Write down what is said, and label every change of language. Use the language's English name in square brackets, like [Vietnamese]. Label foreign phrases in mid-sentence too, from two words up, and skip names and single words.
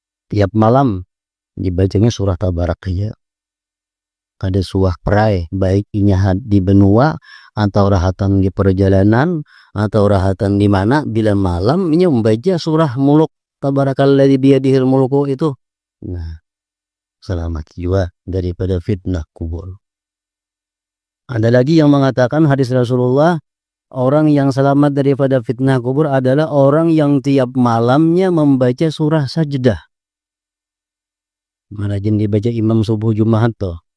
[Banjar] tiap malam dibacanya surah Tabarakiyah. Kada suah perai, baik inya di benua atau rahatan di perjalanan atau rahatan di mana, bila malam inya membaca surah muluk [Arabic] تبارك الذي بيده الملك [Banjar] itu. Nah, selamat jiwa daripada fitnah kubur. [Indonesian] Ada lagi yang mengatakan hadis Rasulullah, orang yang selamat daripada fitnah kubur adalah orang yang tiap malamnya membaca surah Sajdah. [Banjar] Mana jen dibaca imam subuh Jumat toh.